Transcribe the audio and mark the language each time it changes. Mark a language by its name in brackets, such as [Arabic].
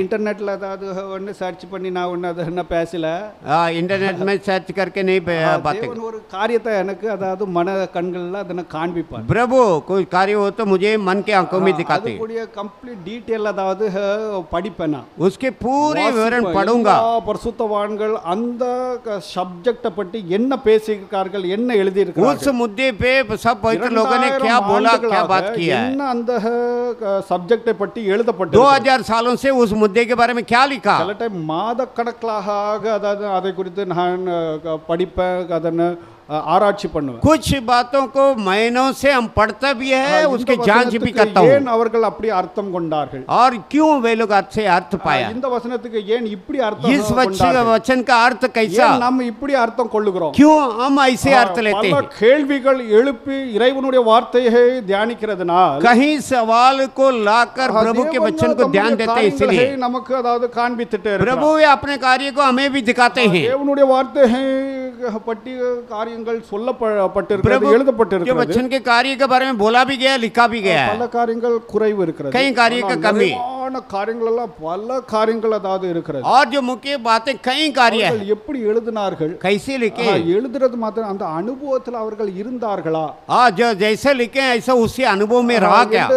[Tamil] इंटरनेटல அதாவது ஒன்னு சர்ச் பண்ணி நான் ஒன்னு அது என்ன பேசல, [Hindi] इंटरनेट में सर्च करके नहीं बातें. [Tamil] ஒரு காரியத்தை எனக்கு அதாவது மன கண்கள்ல அதனை காண்பிப்பார். [Hindi] प्रभु कोई कार्य हो तो मुझे मन के आंखों में दिखाते. [Tamil] கூடிய கம்ப்ளீட் டீடைல் அதாவது படிப்பேனா, [Hindi] उसके पूरे विवरण पढ़ूंगा. [Tamil] பரிசுத்தவான்கள் அந்த சப்ஜெக்ட பற்றி என்ன பேசியிருக்கார்கள், என்ன எழுதி இருக்கார்கள், [Hindi] उस मुद्दे पे सब पवित्र लोगों ने क्या बोला, क्या बात किया है, [Tamil] என்ன அந்த சப்ஜெக்டை பற்றி எழுதப்பட்டது. [Hindi] 2000 सालों से उस मुद्दे के बारे में क्या लिखा. [Tamil] சில டைம் மாத கணக்காக அதாவது அதை குறித்து நான் படிப்பேன், அதனை ஆராய்ச்சி பண்ணுவேன். [Hindi] कुछ बातों को महीनों से हम पढ़ता भी है, उसके जांच भी करता हूं. [Tamil] ஏன் அவர்கள் அப்படி அர்த்தம் கொண்டார்கள், [Hindi] और क्यों वे लोग अच्छे अर्थ पाया. [Tamil] இந்த வசனத்துக்கு ஏன் இப்படி அர்த்தம் [Hindi] इस वचन का अर्थ कैसा, [Tamil] நாம் இப்படி அர்த்தம் கொள்ளுகிறோம், [Hindi] क्यों हम ऐसे अर्थ लेते हैं. [Tamil] கேள்விகள் எழுப்பி இறைவனுடைய வார்த்தையை தியானிக்கிறதுனால் [Hindi] कहीं सवाल को लाकर प्रभु के वचन को ध्यान देते हैं. इसलिए [Tamil] நமக்கு அதாவது காண்பித்துட்டே இருக்கிறார். [Hindi] प्रभु अपने कार्य को हमें भी दिखाते हैं. [Tamil] தேவனுடைய வார்த்தையை பற்றி காரியங்கள் சொல்லப்பட்டிருக்கிறது, எழுதப்பட்டிருக்கிறது. [Hindi] वचन के कार्य के बारे में बोला भी गया, लिखा भी गया. [Tamil] பல காரியங்கள் குறைவு இருக்கிறது, [Hindi] कई कार्य का कमी, [Tamil] காரியங்கள் எல்லாம் பல காரியங்கள் அதாவது இருக்கிறது. [Hindi] और जो मुख्य बातें कई कार्य है. [Tamil] எப்படி எழுதினார்கள், [Hindi] कैसे लिखे, [Tamil] எழுதுறது மாத்திரம் அந்த அனுபவத்தில் அவர்கள் இருந்தார்களா, [Hindi] जो जैसे लिखे ऐसा उसी अनुभव में रहा क्या.